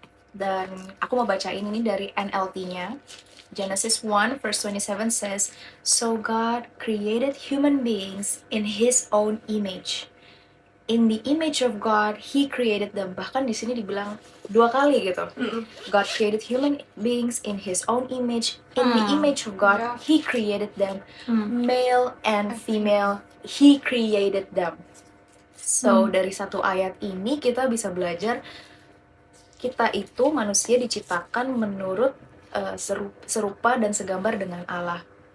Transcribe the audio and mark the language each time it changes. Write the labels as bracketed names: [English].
[Indonesian] Dan aku mau bacain ini dari NLT-nya. [English] Genesis 1 verse 27 says, "So God created human beings in His own image. In the image of God, He created them." Bahkan di sini dibilang 2 kali gitu. God created human beings in His own image. In the image of God, Yeah. He created them. Male and female, He created them. [Indonesian] So, dari satu ayat ini kita bisa belajar kita itu manusia diciptakan menurut serupa dan segambar dengan Allah.